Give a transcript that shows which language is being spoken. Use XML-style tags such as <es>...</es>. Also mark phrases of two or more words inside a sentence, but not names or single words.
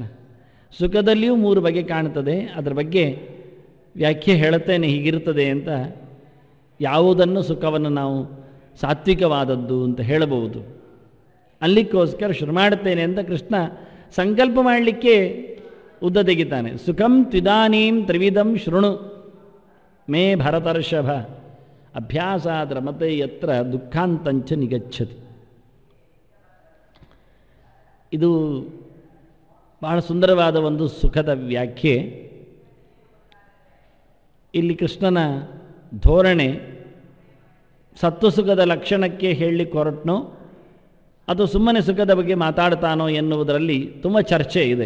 <kn>ಸುಖದಲ್ಲಿಯೂ 3 ಬಗೆ ಕಾಣ್ತದೆ. ಅದರ ಬಗ್ಗೆ ವ್ಯಾಖ್ಯೆ ಹೇಳುತ್ತೇನೆ, ಹೀಗಿರ್ತದೆ ಅಂತ. ಯಾವುದನ್ನು ಸುಖವನ್ನು ನಾವು ಸಾತ್ವಿಕವಾದದ್ದು ಅಂತ ಹೇಳಬಹುದು. ಅಲ್ಲಿಗೋಸ್ಕರ ಶುರು ಮಾಡುತ್ತೇನೆ ಅಂತ ಕೃಷ್ಣ ಸಂಕಲ್ಪ ಮಾಡಲಿಕ್ಕೆ ಉದ್ದ ತೆಗಿತಾನೆ.</kn> <sa>ಸುಖಂ ತ್ವಿದಾನೀಂ ತ್ರಿವಿಧಂ ಶೃಣು ಮೇ ಭರತರ್ಷಭ ಅಭ್ಯಾಸಾದ್ ರಮತೆ ಯತ್ರ ದುಃಖಾಂತಂಚ ನಿಗಚ್ಚತಿ.</sa> <kn>ಇದು ಬಹಳ ಸುಂದರವಾದ ಒಂದು ಸುಖದ ವ್ಯಾಖ್ಯೆ. ಇಲ್ಲಿ ಕೃಷ್ಣನ ಧೋರಣೆ ಸತ್ವಸುಖದ ಲಕ್ಷಣಕ್ಕೆ ಹೇಳಲಿಕ್ಕೆ ಹೊರಟನೋ ಅದು ಸುಮ್ಮನೆ ಸುಖದ ಬಗ್ಗೆ ಮಾತಾಡ್ತಾನೋ ಎನ್ನುವುದರಲ್ಲಿ ತುಂಬ ಚರ್ಚೆ ಇದೆ.</kn>